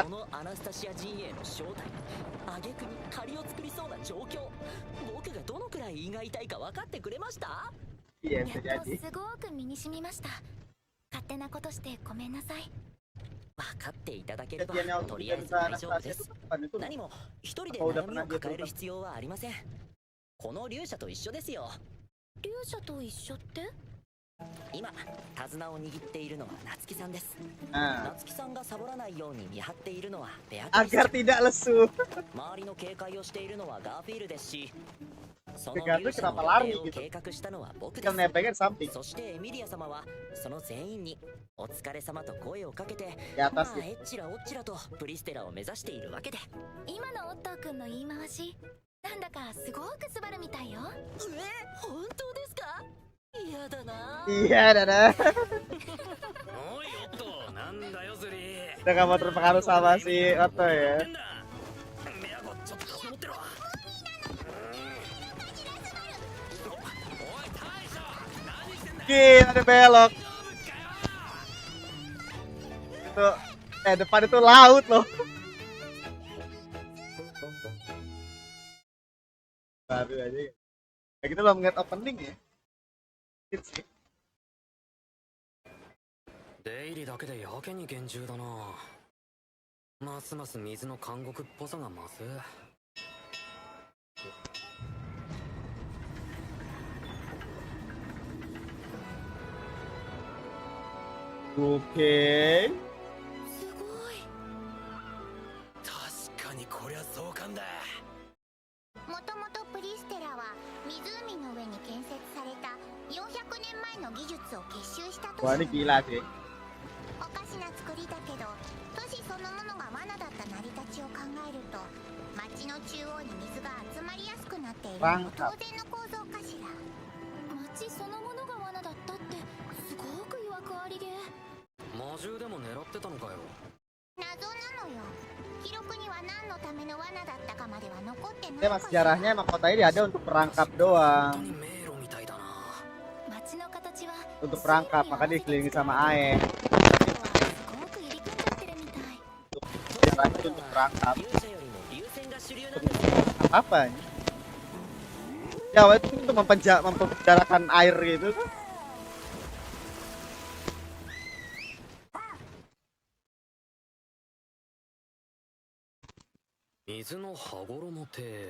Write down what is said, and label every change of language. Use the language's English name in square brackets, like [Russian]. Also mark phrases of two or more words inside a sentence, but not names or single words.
[Japanese] そのアナスタシア陣営の正体挙句に借りを作りそうな状況、僕がどのくらい胃が痛いか分かってくれました？ [Indonesian] Iya, [Japanese] や [Indonesian] bisa [Japanese] っと [Indonesian] jadi. [Japanese] すごく身に染みました。勝手なことしてごめんなさい。分かっていただければ [Indonesian] Kejadian yang [Japanese] と [Indonesian] waktu [Japanese] りあえ [Indonesian] kita [Japanese] ず大 [Indonesian] Anastasia [Japanese] 丈夫で [Indonesian] itu [Japanese] す。 [Indonesian] kapan itu? [Japanese] 何も一人で [Indonesian] Oh, udah [Japanese] 悩み [Indonesian] pernah [Japanese] を [Indonesian] dia [Japanese] 抱える [Indonesian] berubah. [Japanese] 必要はありません。この勇者と一緒ですよ。勇者と一緒って？今手綱を握っているのは夏希さんです。 [Indonesian] Nah, [Japanese] 夏希さんがサボらないように見張っているのはベアトリス [Indonesian] agar tidak lesu. [Japanese] 周りの警戒をしているのはガーフィールですし、その [Indonesian] Begato [Japanese] 勇者の [Indonesian] kenapa [Japanese] 予 [Indonesian] lari [Japanese] 定を [Indonesian] gitu? [Japanese] 計画したのは僕で [Indonesian] Tinggal [Japanese] す。 [Indonesian] nebengin samping [Japanese] そしてエミリア様はその全員にお疲れ様と声をかけて、 [Indonesian] di [Japanese] ま [Indonesian] atas [Japanese] あえっちらおっちらとプリステラを目指しているわけで。今のオットー君の言い回し、なんだかすごくスバルみたいよ。本当ですか？嫌だな。 [Indonesian] Iya, Dada. [Japanese] おいおっとなんだよズリ [Indonesian] Udah gak mau terpengaruh sama si Otto [Japanese] な [Indonesian] ya. [Japanese] んだメアゴちょっと持ってろおい大将何してんだ [Indonesian] Gila, ada belok. Itu, depan itu laut loh. Baru aja. Ya kita belum ngeliat opening ya. Hits sih. [Japanese] 出入りだけでやけに厳重だなますます水の監獄っぽさが増す Oke. すごい。確かにこりゃ壮観だ。もともとプリステラは湖の上に建設された400年前の技術を結集した都 [Indonesian] Wah, [Japanese] 市 [Indonesian] ini gila sih. [Japanese] おかしな作りだけど都市そのものが罠だった成り立ちを考えると町の中央に水が集まりやすくなっているのも当然の構造かしら。町そのものが罠だったってすごく曰くありげ。魔獣でも狙ってたのかよ謎なのよ。記録には何のための罠だったかまでは残ってない [Indonesian] Emang sejarahnya emang kota ini ada untuk perangkap doang. [Japanese] 迷路みたいだな。街の形は [Indonesian] Untuk perangkap, maka dikelilingi sama air. [Japanese] すごく入り組んじゃってるみたい [Indonesian] Sejarahnya itu untuk perangkap. [Japanese] 勇者よりも流線が主流なんですよ。 [Indonesian] Apa ini? Jawa itu untuk mempenjarakan air gitu. [Japanese] 水の羽衣って